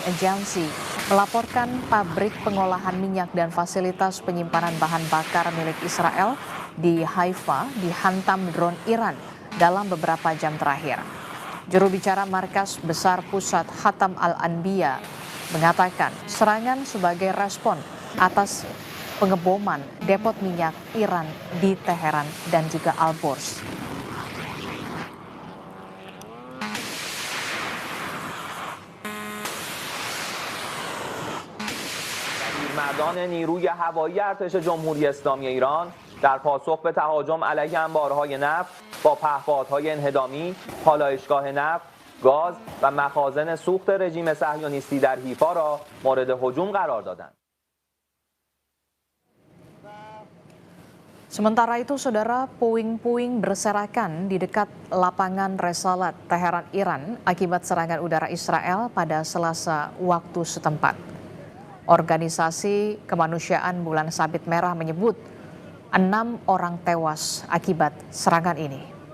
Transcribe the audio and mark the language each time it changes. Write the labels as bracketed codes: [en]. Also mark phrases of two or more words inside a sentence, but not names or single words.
[id] Agency, melaporkan pabrik pengolahan minyak dan fasilitas penyimpanan bahan bakar milik Israel di Haifa dihantam drone Iran dalam beberapa jam terakhir. Juru bicara Markas Besar Pusat Khatam Al-Anbiya mengatakan serangan sebagai respon atas pengeboman depot minyak Iran di Teheran dan juga Al-Bors. [fa] مردان نیروی هوایی ارتش جمهوری اسلامی ایران در پاسخ به تهاجم علیه انبارهای نفت با پهپادهای انهدامی، پالایشگاه نفت، گاز و مخازن سوخت رژیم صهیونیستی در حیفا را مورد هجوم قرار دادند. [id] Sementara itu, saudara, puing-puing berserakan di dekat lapangan Resalat Teheran, Iran akibat serangan udara Israel pada Selasa waktu setempat. Organisasi Kemanusiaan Bulan Sabit Merah menyebut 6 orang tewas akibat serangan ini.